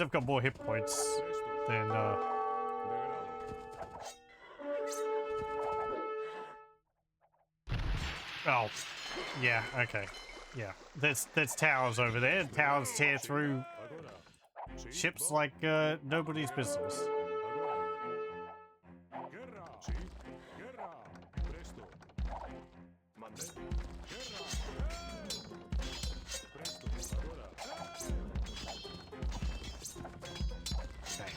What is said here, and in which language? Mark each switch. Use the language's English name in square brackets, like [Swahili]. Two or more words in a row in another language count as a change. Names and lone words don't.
[English] They've got more hit points than oh, yeah. Okay, yeah. There's towers over there. Towers tear through ships like nobody's business. [Spanish] Guerra. Sí. [Italian] Guerra. Presto. [Spanish] Mandé. Guerra. Presto. [Portuguese] Agora. [English] Okay.